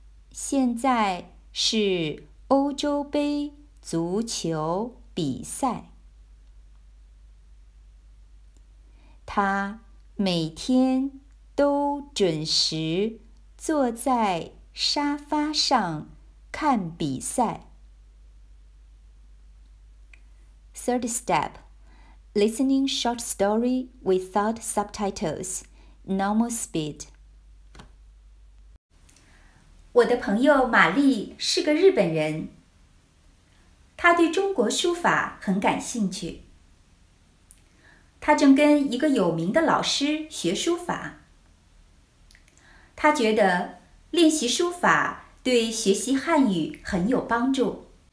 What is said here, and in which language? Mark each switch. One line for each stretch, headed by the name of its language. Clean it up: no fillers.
Chinese: 现在是欧洲杯足球比赛。她每天都准时坐在沙发上看比赛。
English: Third step, listening short story without subtitles, normal speed.
Chinese: 我的朋友玛丽是个日本人，她对中国书法很感兴趣。她正跟一个有名的老师学书法。她觉得练习书法对学习汉语很有帮助。